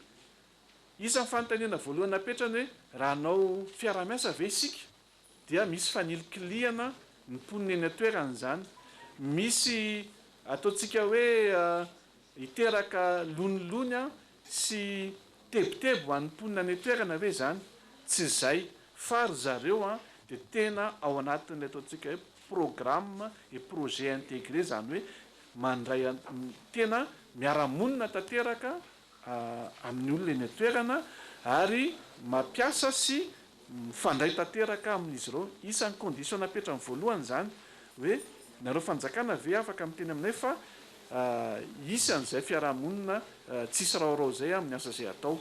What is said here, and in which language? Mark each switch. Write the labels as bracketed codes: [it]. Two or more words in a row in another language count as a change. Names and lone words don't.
[mg] Isan'ny fanontaniana voalohany apetrany hoe raha anao fiara-miasa ve isika dia misy fanilikiliana ny mponina eny atoerana izany. Misy ataontsika hoe hiteraka lonilony a sy tebotebo hoan'ny mponina ny toerana ve zany tsy zay fa ry zareo a de tena ao anatin'ny ataontsika hoe [fr] programme et projet intégré [mg] zany hoe mandray tena miaramonina tanteraka amin'ny olona eny toerana ary mampiasa sy mifandray tanteraka amin'izy ireo. Isan'ny condition napetrany voalohany zany hoe nareo fanjakana ve afaka miteny aminay fa isan'izay fiarahamonina tsisy raorao zay amin'ny asa zay atao.